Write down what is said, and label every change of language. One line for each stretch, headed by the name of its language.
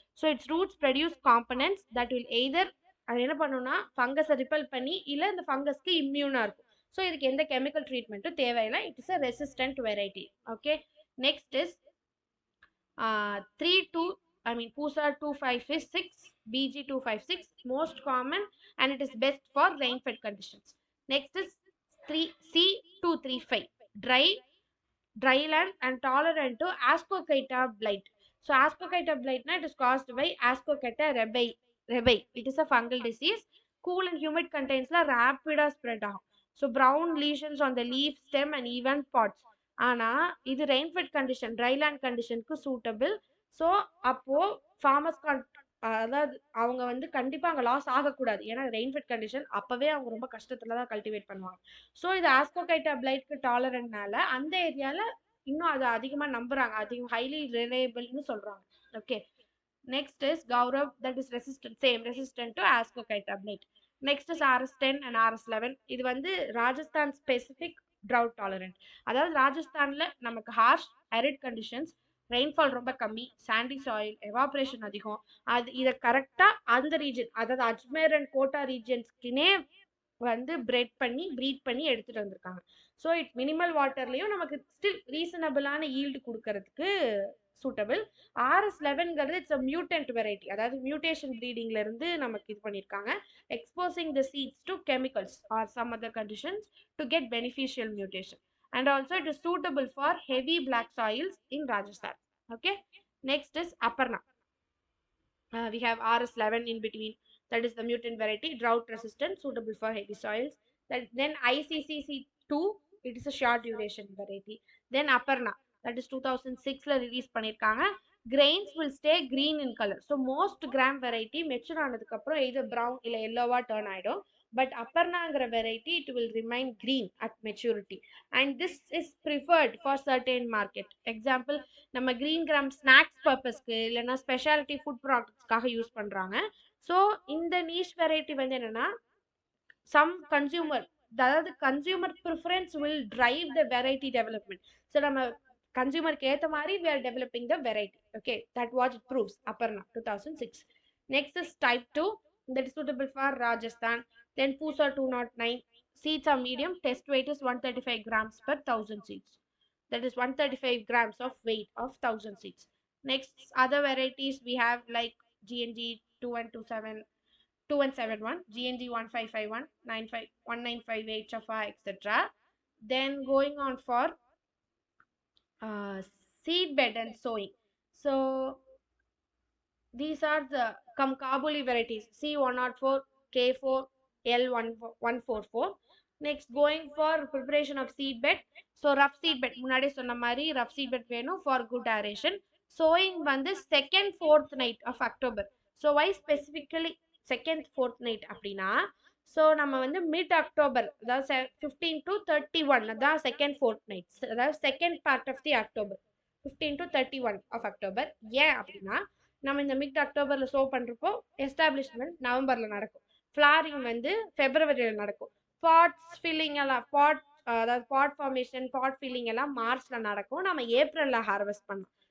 English: So its roots produce components that will either
Tamil: அது என்ன பண்ணுன்னா ஃபங்கஸை ரிப்பல் பண்ணி இல்லை இந்த ஃபங்கஸ்க்கு இம்யூனாக இருக்கும். ஸோ இதுக்கு எந்த கெமிக்கல் ட்ரீட்மெண்ட்டும் தேவையில்லை.
English: It is a resistant variety. Okay, next is 3-2 Pusa 256, BG 256, most common and it is best for rain-fed conditions. Next is C235, dry land and tolerant to Ascochyta blight. So Ascochyta blight it is caused by Ascochyta rebai. It is a fungal disease. Cool and humid conditions rapid spread
Tamil: ஆகும்.
English: So brown lesions on the leaf, stem and even pods.
Tamil: ஆனால் இது rainfed condition, dryland கண்டிஷனுக்கு suitable. So அப்போது farmers அதாவது அவங்க வந்து கண்டிப்பாக அங்கே லாஸ் ஆகக்கூடாது, ஏன்னா ரெயின்ஃபெட் கண்டிஷன் அப்போவே அவங்க ரொம்ப கஷ்டத்தில் தான் கல்டிவேட் பண்ணுவாங்க. ஸோ இது ஆஸ்கோகைட்டா பிளைட்க்கு டாலரண்ட்னால அந்த ஏரியாவில் இன்னும் அதை அதிகமாக நம்புகிறாங்க, அதிகம் ஹைலி ரிலையபிள்னு சொல்கிறாங்க.
English: Okay, next is Gaurav, that is resistant to Ascochyta blight. Next is RS10 and RS11.
Tamil: இது வந்து ராஜஸ்தான் ஸ்பெசிஃபிக்
English: drought tolerant.
Tamil: அதாவது ராஜஸ்தானில் நமக்கு ஹார்ஷ் arid conditions, ரெயின்ஃபால் ரொம்ப கம்மி, சாண்டி சாயில், எவாப்ரேஷன் அதிகம். இதை கரெக்டாக அந்த ரீஜன், அதாவது அஜ்மேர் அண்ட் கோட்டா ரீஜன்ஸ்க்குனே வந்து ப்ரீட் பண்ணி எடுத்துகிட்டு வந்திருக்காங்க.
English: So minimal வாட்டர்லேயும் நமக்கு still ரீசனபிளான ஈல்டு கொடுக்கறதுக்கு சூட்டபிள். RS11ங்கிறது இட்ஸ் அ மியூட்டன்ட் வெரைட்டி, அதாவது மியூட்டேஷன் ப்ரீடிங்ல இருந்து நமக்கு இது பண்ணியிருக்காங்க, exposing the seeds to chemicals or some other conditions to get beneficial mutation. And also it is suitable for heavy black soils in Rajasthan. Okay, next is Aparna. We have RS11 in between, that is the mutant variety, drought resistant, suitable for heavy soils. Then ICCC2, it is a short duration variety. Then Aparna, that is 2006 la release பண்ணிருக்காங்க. Grains will stay green in color. So most gram variety mature ஆனதுக்கு அப்புறம் either brown இல்ல yellowவா turn ஆயிடும். But Aparnaங்கிற variety it will remain green at maturity. And this is preferred for certain market. Example, நம்ம green gram snacks பர்பஸ்க்கு இல்லைன்னா speciality food ப்ராடக்ட்ஸ்க்காக யூஸ் பண்ணுறாங்க. ஸோ இந்த நீஷ் வெரைட்டி வந்து என்னென்னா சம் கன்சியூமர், அதாவது consumer preference will drive the variety development. So நம்ம கன்சியூமருக்கு ஏற்ற மாதிரி we are developing the variety. Okay, that what it proves. Aparna 2006. Next is type 2, that is suitable for Rajasthan. Then Pusa 209, seeds are medium, test weight is 135 grams per 1000 seeds. That is 135 grams of weight of 1000 seeds. Next, other varieties we have like GNG 2127, 2171, GNG 1551, 95 1958 Chafa, etc. Then going on for uh, seed bed and sowing. So these are the Kabuli varieties, C104, K4, L144. Next, going for preparation of seed bed. So rough seed bed, முன்னாடி சொன்ன மாதிரி rough seed bed வேணும் for good aeration. Sowing வந்து second fourth night of October. So why specifically second fourth night அப்படின்னா, so நம்ம வந்து mid October, அதாவது 15 to 31 அதான் செகண்ட் ஃபோர்த் நைட், அதாவது second part of the October, 15 to 31 of October. ஏன் அப்படின்னா நம்ம இந்த மிட் அக்டோபரில் ஷோ பண்ணுறப்போ எஸ்டாப்ளிஷ்மெண்ட் நவம்பரில் நடக்கும், ஃப்ளாரிங் வந்து ஃபெப்ரவரியில் நடக்கும், பாட்ஸ் ஃபில்லிங் எல்லாம் அதாவது பாட் ஃபார்மேஷன் பாட் ஃபில்லிங் எல்லாம் மார்ச்சில் நடக்கும், நம்ம ஏப்ரலில் ஹார்வெஸ்ட் பண்ணோம்.